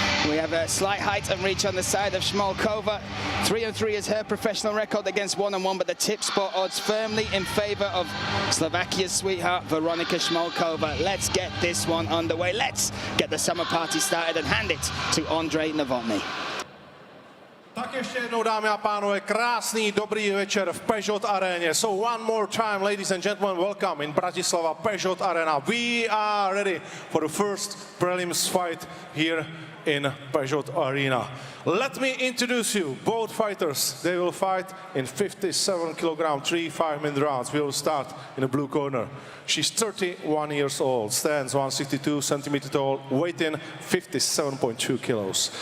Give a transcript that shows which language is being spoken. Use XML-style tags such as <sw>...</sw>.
<en>We have a slight height and reach on the side of Schalcova. 3-3 is her professional record against 1-1, but the tip spot odds firmly in favor of Slovakia's sweetheart, Veronika Schalcova. Let's get this one underway. Let's get the summer party started and hand it to Ondrej Novotny.</en> <cs>Tak ještě jednou, dámy a pánové, krásný, dobrý večer v Peugeot aréně.</cs> <en>So one more time, ladies and gentlemen, welcome in Bratislava, Peugeot Arena. We are ready for the first prelims fight here in Peugeot Arena. Let me introduce you, both fighters. They will fight in 57 kilogram, 3 5-minute rounds. We will start in the blue corner. She's 31 years old, stands 162 centimeters tall, weight in 57.2 kilos.</en>